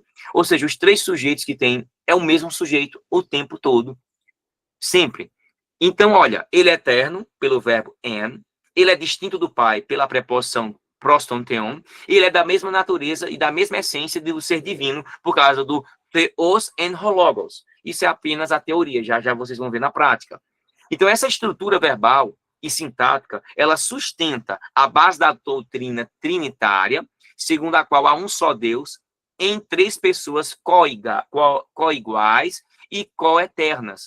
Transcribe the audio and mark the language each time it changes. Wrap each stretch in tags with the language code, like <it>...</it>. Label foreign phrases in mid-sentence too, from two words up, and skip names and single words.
<pt>Ou seja, os 3 sujeitos que tem é o mesmo sujeito o tempo todo. Sempre. Então, olha, ele é eterno pelo verbo en, ele é distinto do Pai pela preposição</pt> <el>πρὸς τὸν θεόν,</el> <pt>ele é da mesma natureza e da mesma essência do ser divino por causa do</pt> <el>θεὸς ἦν ὁ λόγος.</el> <pt>Isso é apenas a teoria, já vocês vão ver na prática. Então, essa estrutura verbal e sintática, ela sustenta a base da doutrina trinitária, segundo a qual há um só Deus em 3 pessoas coiguais e coeternas.</pt>